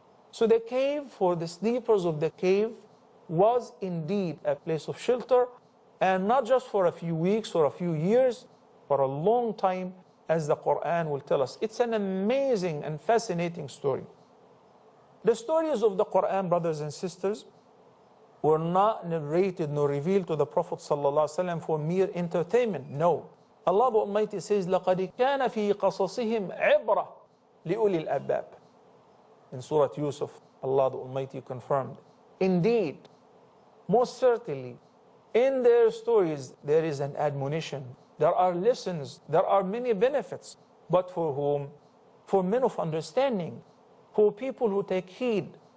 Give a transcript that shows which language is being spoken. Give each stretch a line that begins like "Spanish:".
English: So the cave, for the sleepers of the cave, was indeed a place of shelter, and not just for a few weeks or a few years, for a long time, as the Quran will tell us. It's an amazing and fascinating story. The stories of the Quran, brothers and sisters, were not narrated nor revealed to the Prophet ﷺ for mere entertainment. No. Allah the Almighty says,
Arabic: لَقَدْ كَانَ فِي قَصَصِهِمْ عِبْرَةٌ لِأُولِي الْأَلْبَابِ.
English: In Surah Yusuf, Allah the Almighty confirmed, indeed, most certainly, in their stories there is an admonition, there are lessons, there are many benefits. But for whom? For men of understanding, for people who take heed.